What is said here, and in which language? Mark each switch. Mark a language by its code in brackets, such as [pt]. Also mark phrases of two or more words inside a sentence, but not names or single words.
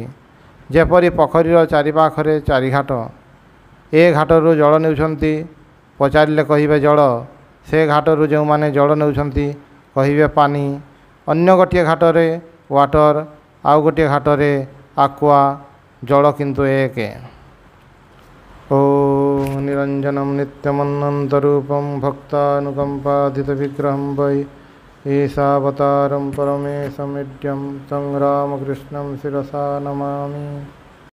[or] ଜେପରି ପୋଖରୀର ଚାରିପାଖରେ ଚାରିଘାଟ, ଏ ଘାଟରୁ ଜଳ ନେଉଛନ୍ତି, ପଚାରିଲେ କହିବେ ଜଳ। ସେ ଘାଟରୁ ଜୋ ମାନେ ଜଳ ନେଉଛନ୍ତି କହିବେ ପାନୀ। ଅନ୍ୟ ଗୋଟିଏ ଘାଟରେ ୱାଟର, ଆଉ ଗୋଟିଏ ଘାଟରେ ଆକ୍ୱା, ଜଳ କିନ୍ତୁ ଏକ। [sa] ओ निरंजनम नित्यमन्नंतरूपम भक्तानुकंपाधित विग्रहं वै ईशावतारं परमेशमिड्यं तं रामकृष्णं शिरसा नमामि।